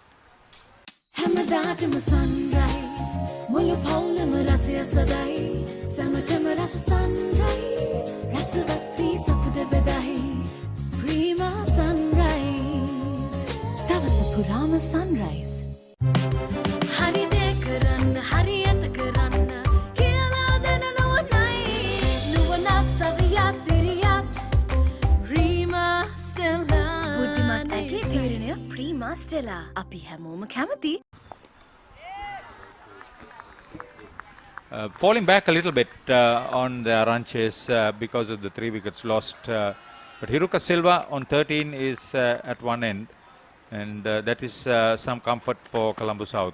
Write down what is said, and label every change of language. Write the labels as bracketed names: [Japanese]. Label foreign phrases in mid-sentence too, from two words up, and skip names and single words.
[English] Purama sunrise. [Sinhala] හරි දේ කරන්න හරියට කරන්න කියලා දෙන නුවණයි නුවණට සවියට දිරියට Prima Stella. Buddhimat ඇගේ තීරණය Prima Stella. අපි හැමෝම කැමති. [English] Falling back a little bit on the run chase because of the 3 wickets lost, but Hiruka Silva on 13 is at one end. And that is some comfort for Colombo South.